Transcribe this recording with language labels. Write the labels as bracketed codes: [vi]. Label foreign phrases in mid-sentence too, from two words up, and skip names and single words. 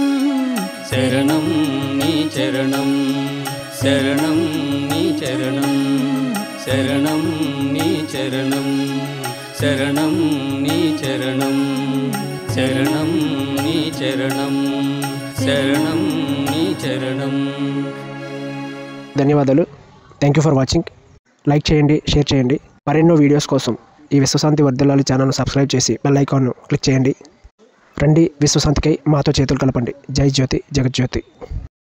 [te] శరణం నీ చరణం శరణం నీ చరణం శరణం నీ చరణం శరణం నీ చరణం శరణం నీ చరణం శరణం నీ చరణం ధన్యవాదాలు. [en] thank you for watching. [te] లైక్ చేయండి, షేర్ చేయండి. మరెన్నో వీడియోస్ కోసం ఈ విశ్వశాంతి వర్ధిల్లాలి ఛానల్ను సబ్స్క్రైబ్ చేసి బెల్ ఐకాన్ను క్లిక్ చేయండి. రండి, విశ్వశాంతికై మాతో చేతులు కలపండి. జై జ్యోతి, జగజ్యోతి.